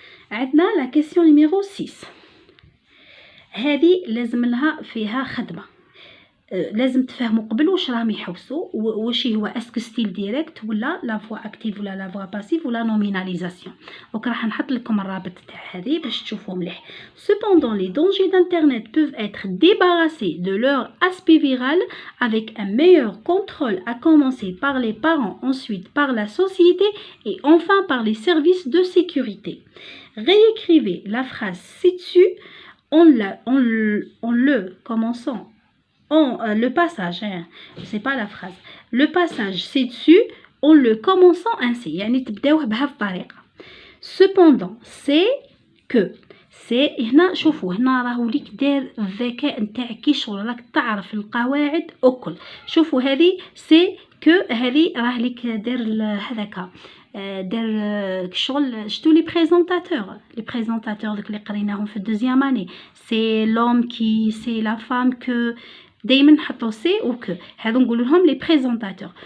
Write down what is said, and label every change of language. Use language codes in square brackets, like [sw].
[ar] عندنا لا كاستيون نيميرو 6. هذه لازم لها فيها خدمه. لازم تفهموا قبل واش راهم يحوسوا، واش هو اسكو ستيل ديريكت ولا لا فوا اكتيف ولا لا فوا باسيف ولا نوميناليزاسيون. دونك راح نحط لكم الرابط تاع هذه باش تشوفوا مليح. [fr] Cependant, les dangers d'internet peuvent être débarrassés de leur aspect viral avec un meilleur contrôle, à commencer par les parents, ensuite par la société et enfin par les services de sécurité. Réécrivez la phrase ci-dessus en le commençant le passage, hein, c'est pas la phrase, le passage c'est dessus en le commençant ainsi، [ar] يعني تبداوه بهذه الطريقة. [fr] Cependant c'est que [ar] سي هنا شوفوا هنا راهو ليك دار الذكاء نتاعك كي شغل راك تعرف القواعد الكل. شوفوا هذه سي كو، هذه راه ليك دار هذاك دار شغل شتو لي بريزونطاتور داك اللي قريناهم في الدوزيام اني، سي لوم كي سي لا فام كو، دائما نحطو سي و كو، هذو نقولوا لهم لي بريزونطاتور.